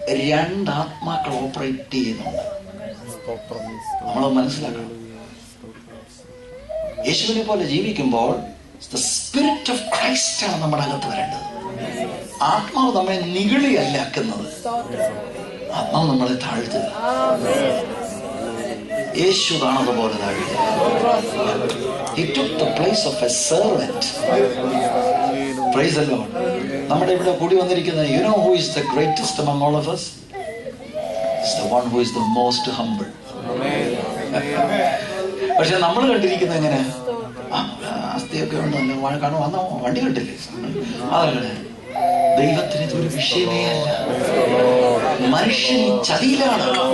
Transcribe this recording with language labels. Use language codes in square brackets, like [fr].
[ml] രണ്ടാത്മാക്കൾ operate ചെയ്യുന്നുണ്ട്, നമ്മളത് മനസ്സിലാക്കണം. യേശുവിനെ പോലെ ജീവിക്കുമ്പോൾ ദ സ്പിരിറ്റ് ഓഫ് ക്രൈസ്റ്റ് ആണ് നമ്മുടെ അകത്ത് വരേണ്ടത്. ആത്മാവ് നമ്മളെ നിഗളിയല്ല ആക്കുന്നത്, ആത്മാവ് നമ്മളെ താഴ്ത്തുക. യേശു കാണുന്നതുപോലെ താഴ്ത്തുക. [en] He took the place of a servant. Praise the Lord. [ml] നമ്മുടെ ഇവിടെ കൂടി വന്നിരിക്കുന്നത്, [en] you know who is the greatest among all of us? It's the one who is the most humble. [ml] പക്ഷെ നമ്മൾ കണ്ടിരിക്കുന്നത് എങ്ങനെ? ആസ്തിയൊക്കെ ഉണ്ട്, നല്ല കാണും, വന്ന വണ്ടി കണ്ടില്ലേ? അതല്ലേ, ദൈവത്തിന് ഇതൊരു വിഷയമേ അല്ല. മനുഷ്യൻ ചതിയിലാണ്.